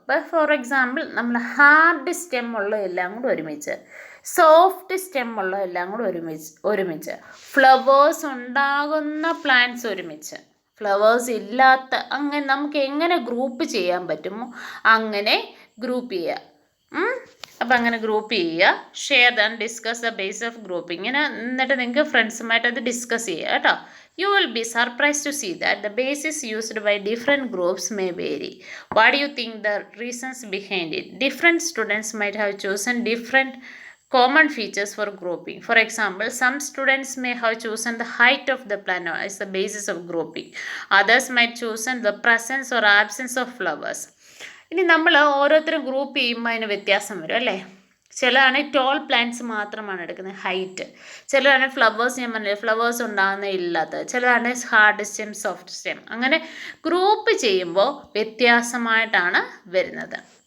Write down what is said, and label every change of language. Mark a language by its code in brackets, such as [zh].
[ml] ഇപ്പോൾ for example നമ്മൾ hard stem ഉള്ള എല്ലാം കൂടെ ഒരുമിച്ച്, സോഫ്റ്റ് സ്റ്റെം ഉള്ള എല്ലാം കൂടെ ഒരുമിച്ച്, ഫ്ലവേഴ്സ് ഉണ്ടാകുന്ന പ്ലാന്റ്സ് ഒരുമിച്ച്, ഫ്ലവേഴ്സ് ഇല്ലാത്ത, അങ്ങനെ നമുക്ക് എങ്ങനെ ഗ്രൂപ്പ് ചെയ്യാൻ പറ്റുമോ അങ്ങനെ ഗ്രൂപ്പ് ചെയ്യുക. അപ്പം അങ്ങനെ ഗ്രൂപ്പ് ചെയ്യുക. [en] Share and discuss the base of grouping. [ml] ഇങ്ങനെ എന്നിട്ട് നിങ്ങൾക്ക് ഫ്രണ്ട്സുമായിട്ട് അത് ഡിസ്കസ് ചെയ്യുക കേട്ടോ. [en] You will be surprised to see that the basis used by different groups may vary. What do you think the reasons behind it? Different students might have chosen different common features for grouping. For example, some students may have chosen the height of the plant as the basis of grouping. Others might chosen the presence or absence of flowers. [ml] ഇനി നമ്മൾ ഓരോരുത്തരും group ചെയ്യുമ്പോൾ അതിന് വ്യത്യാസം വരും അല്ലേ. ചിലതാണ് toll plants മാത്രമാണ് എടുക്കുന്നത്, ഹൈറ്റ്. ചിലതാണ് ഫ്ലവേഴ്സ്, ഞാൻ പറഞ്ഞില്ല ഫ്ലവേഴ്സ് ഉണ്ടാകുന്ന ഇല്ലാത്തത്. ചിലതാണ് ഹാർഡ് സ്റ്റെം, സോഫ്റ്റ് സ്റ്റെം. അങ്ങനെ ഗ്രൂപ്പ് ചെയ്യുമ്പോൾ വ്യത്യാസമായിട്ടാണ് വരുന്നത്.